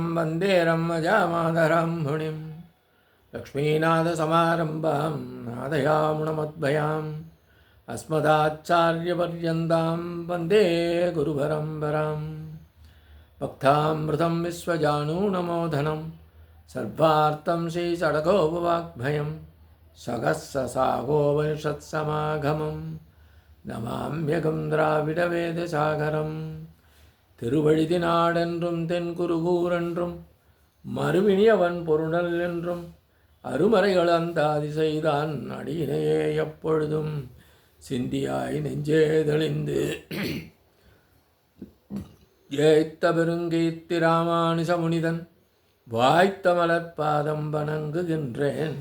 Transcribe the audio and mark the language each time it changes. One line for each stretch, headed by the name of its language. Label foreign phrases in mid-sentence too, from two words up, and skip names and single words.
Sanskrit: वन्दे रम्यजामादरां मुनिं लक्ष्मीनाथसमारम्भां नादयामुणमद्भयाम् अस्मदाचार्यपर्यन्तां वन्दे गुरुपरम्परां भक्तामृतं विश्वजानूनमोदनं सर्वार्थं श्रीषडगोपवाग्भयं सगस्रसागोपनिषत्समागमं नमाम्यहं द्राविडवेदसागरम्.
Tamil: திருவழுதி நாடென்றும் தென்குருகூரென்றும் மறுவினியவன் பொருணல் என்றும் அருமறைகள் அந்தாதி செய்தான் அடியினையே எப்பொழுதும் சிந்தியாய் நெஞ்சே தெளிந்து ஏய்த்த பெருங்கீர்த்தி ராமானுஜ முனிதன் வாய்த்த மலர்பாதம் வணங்குகின்றேன்.